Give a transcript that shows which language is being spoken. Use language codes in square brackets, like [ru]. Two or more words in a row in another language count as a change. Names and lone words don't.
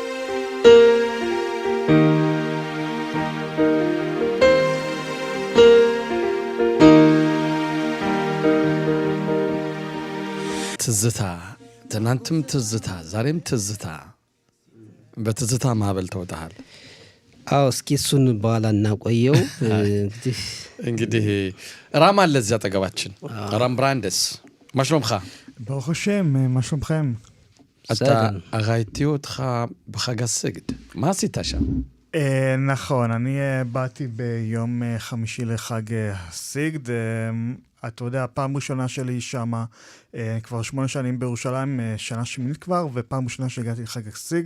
[am] ትዝታ ትናንትም ትዝታ ዛሬም ትዝታ በትዝታ ማዕበል ተወጣሃል። አዎ እስኪ እሱን በኋላ እናቆየው። እንግዲህ ራም አለ እዚያ አጠገባችን። ራም ብራንደስ [he] מה שלומך? ברוך השם, מה שלומכם? אתה ראיתי אותך בחג הסגד, מה עשית שם? נכון, אני באתי ביום חמישי לחג הסגד. אתה יודע, פעם ראשונה שלי שם, כבר 8 שנים בירושלים, שנה שמינית כבר, ופעם ראשונה שהגעתי לחג הסגד.